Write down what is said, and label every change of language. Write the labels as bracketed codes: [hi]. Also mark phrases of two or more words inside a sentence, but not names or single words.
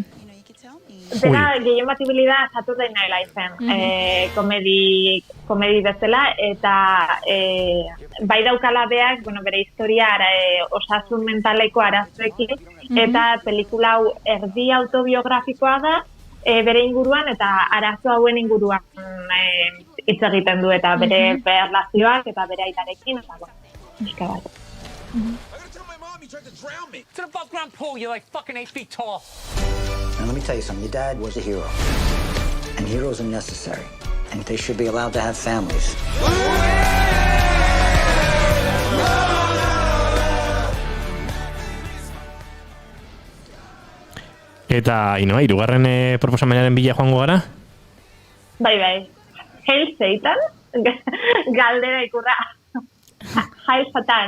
[eu] Dena gehien bat ibilida Saturday Night Live-en, komedi bezala, eta bai daukala beak, bere historia osasun mentaleko arazoekin, eta pelikula hau erdi autobiografikoa da, bere inguruan eta arazo hauen inguruan hitz egiten du, eta bere erlazioak eta bere aitarekin, eta pixka bat. [en] To the above ground pool, you're like fucking 8 feet tall. Now let me tell you something. Your dad was a hero. And heroes are necessary. And they should be allowed to have families. [eu] Eta, Ainoa, hirugarren proposamenaren bila joango gara? Bai. Hail Satan? Galdera ikurra. Hail Satan.